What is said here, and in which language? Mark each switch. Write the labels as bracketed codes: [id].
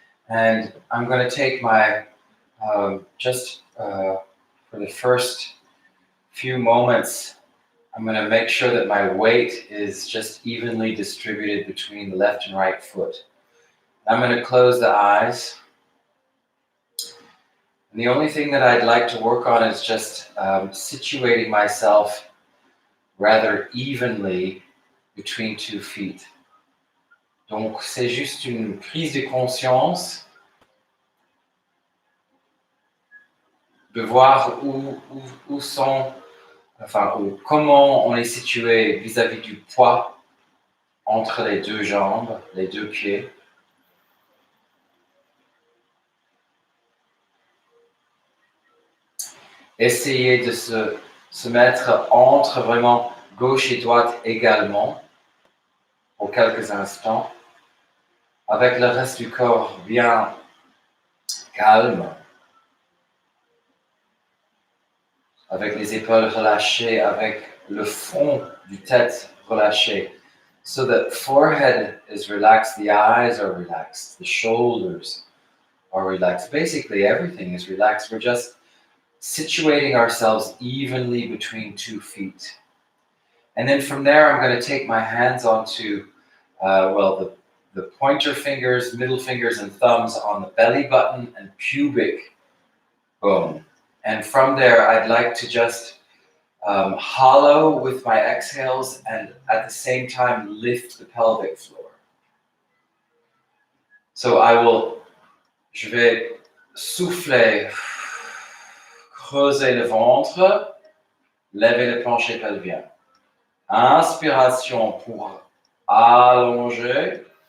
[en] And I'm going to take my, for the first few moments, I'm going to make sure that my weight is just evenly distributed between the left and right foot. I'm going to close the eyes. And the only thing that I'd like to work on is just situating myself rather evenly between 2 feet. [fr] Donc, c'est juste une prise de conscience de voir où sont, comment on est situé vis-à-vis du poids entre les deux jambes, les deux pieds. Essayer de se mettre entre vraiment gauche et droite également pour quelques instants, avec le reste du corps bien calme, avec les épaules relâchées, avec le fond du tête relâché. [en] So the forehead is relaxed, the eyes are relaxed, the shoulders are relaxed. Basically, everything is relaxed. We're just situating ourselves evenly between 2 feet. And then from there, I'm going to take my hands onto, the pointer fingers, middle fingers, and thumbs on the belly button and pubic bone. And from there, I'd like to just hollow with my exhales and at the same time lift the pelvic floor. [fr] So je vais souffler, creuser le ventre, lever le plancher pelvien. Inspiration pour allonger.